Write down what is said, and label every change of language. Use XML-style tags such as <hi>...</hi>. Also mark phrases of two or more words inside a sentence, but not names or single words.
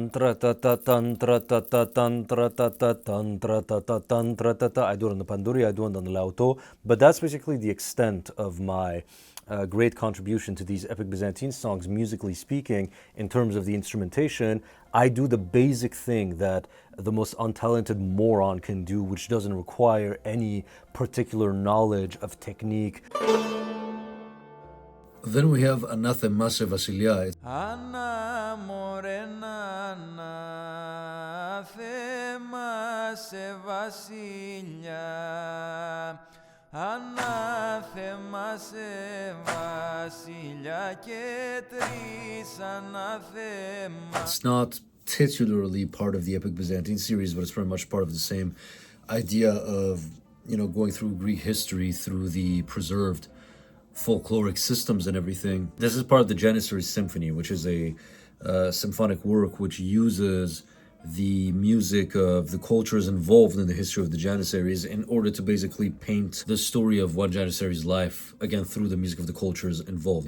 <en>I do it on the panduri, I do it on the lauto, but that's basically the extent of my great contribution to these Epic Byzantine songs, musically speaking, in terms of the instrumentation. I do the basic thing that the most untalented moron can do, which doesn't require any particular knowledge of technique. Then we have</en> <el>ανάθεμα σε βασιλιά. Άννα μορένα ανάθεμα σε βασιλιά. Ανάθεμα σε βασιλιά και τρεις anathema.</el> <en>It's not titularly part of the Epic Byzantine series, but it's very much part of the same idea of, going through Greek history through the preserved folkloric systems and everything. This is part of the Janissary Symphony, which is a symphonic work which uses the music of the cultures involved in the history of the Janissaries in order to basically paint the story of one Janissary's life, again, through the music of the cultures involved.</en>